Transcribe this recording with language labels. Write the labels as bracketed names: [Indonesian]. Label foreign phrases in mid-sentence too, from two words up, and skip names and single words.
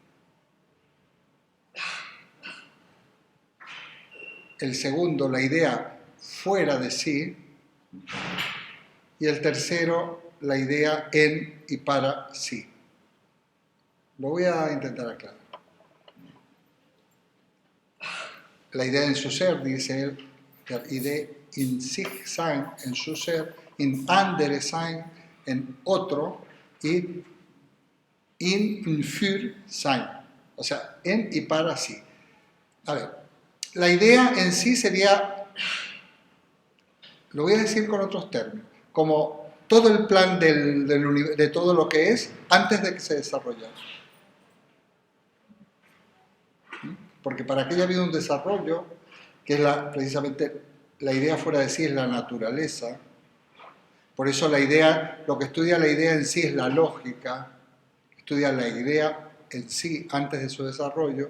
[Spanish] El segundo, la idea fuera de sí. Y el tercero, la idea en y para sí. Lo voy a intentar aclarar. La idea en su ser, dice él, la idea [German] in sich sein, [Spanish] en su ser, [German] in andere sein, [Spanish] en otro, y [German] in und für sein, [Spanish] o sea, en y para sí. A ver, la idea en sí sería, lo voy a decir con otros términos, como todo el plan de todo lo que es antes de que se desarrollara. Porque para que haya habido un desarrollo, que es precisamente la idea fuera de sí es la naturaleza, por eso lo que estudia la idea en sí es la lógica, estudia la idea en sí antes de su desarrollo.